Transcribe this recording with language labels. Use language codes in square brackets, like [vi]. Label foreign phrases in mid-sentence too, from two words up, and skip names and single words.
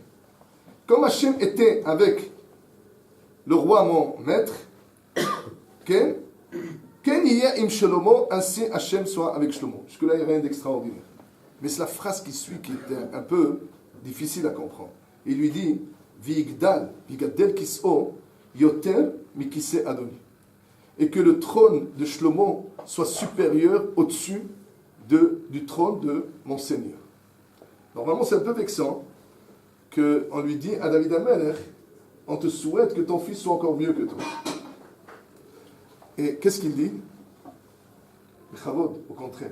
[fr] Comme Hashem était avec le roi mon maître, [he] כן יהי עם שלמה, [fr] ainsi Hashem soit avec Shlomo. Jusque-là, il n'y a rien d'extraordinaire. Mais c'est la phrase qui suit qui est un peu difficile à comprendre. Il lui dit, [he] ויגדל כסאו, יותר מכסא אדוני. [fr] Et que le trône de Shlomo soit supérieur au-dessus du trône de mon Seigneur. Normalement, c'est un peu vexant qu'on lui dit à David Amelech, on te souhaite que ton fils soit encore mieux que toi. Et qu'est-ce qu'il dit? Chavod, au contraire.